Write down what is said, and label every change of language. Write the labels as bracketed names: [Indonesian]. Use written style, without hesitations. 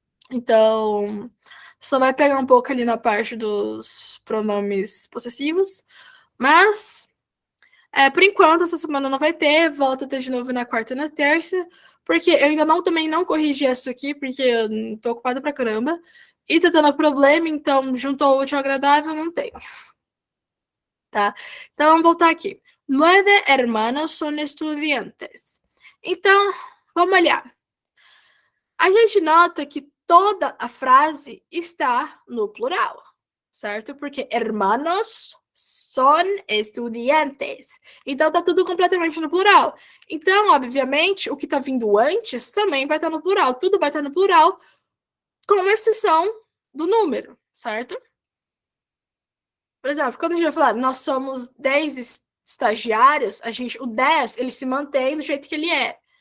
[Portuguese] Então só vai pegar um pouco ali na parte dos pronomes possessivos, mas por enquanto essa semana não vai ter, volta a ter de novo na quarta e na terça, porque eu ainda também não corrigi isso aqui, porque eu tô ocupada pra caramba. E tá dando problema, então juntou o útil ao agradável, não tem. Tá? Então vamos voltar aqui. [Spanish] 9 hermanos son estudiantes. [Portuguese] Então, vamos olhar. A gente nota que toda a frase está no plural, certo? [Spanish] Porque hermanos son estudiantes. [Portuguese] Então tá tudo completamente no plural. Então, obviamente, o que tá vindo antes também vai estar no plural. Tudo vai estar no plural, com exceção do número, certo? Por exemplo, quando a gente vai falar nós somos 10 estagiários, o 10 ele se mantém do jeito que ele é.